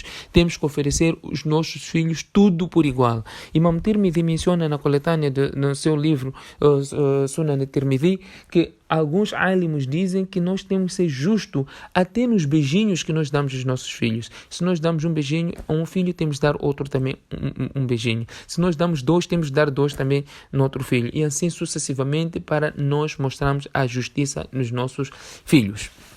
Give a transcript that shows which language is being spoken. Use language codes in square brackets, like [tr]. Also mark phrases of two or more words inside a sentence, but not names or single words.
[pt] Temos que oferecer aos nossos filhos tudo por igual. Imam Tirmidhi menciona na coletânea no seu livro Sunan al-Tirmidhi que alguns alimos dizem que nós temos que ser justos até nos beijinhos que nós damos aos nossos filhos. Se nós damos um beijinho a um filho, temos de dar outro também um beijinho. Se nós damos 2, temos de dar 2 também no outro filho. E assim sucessivamente para nós mostrarmos a justiça nos nossos filhos.